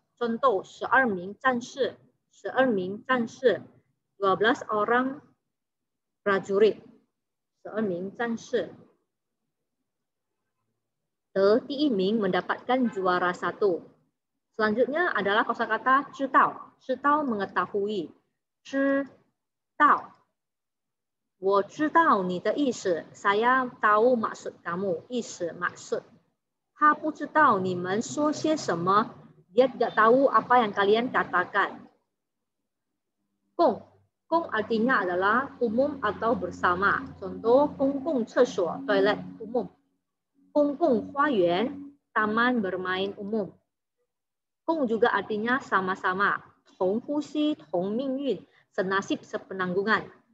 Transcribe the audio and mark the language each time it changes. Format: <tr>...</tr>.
<id>Contoh,</id> <zh>12名战士,</zh> <id>12名战士, 12 orang prajurit.</id> <zh>12名战士.</zh> <id>第一名mendapatkan juara 1. Selanjutnya adalah kosakata 知道, 知道 mengetahui. 知道,</id> <zh>我知道你的意思,</zh> <id>saya tahu maksud kamu, 意思 maksud.</id> <zh>他不知道你们说些什么,</zh> <id>dia tidak tahu apa yang kalian katakan. Gong, gong artinya adalah umum atau bersama. Contoh, 公共厕所 toilet umum. 公共花园 taman bermain umum. Gong juga artinya sama-sama.</id> <zh>同呼吸, 同命运,</zh> <id>senasib sepenanggungan.</id>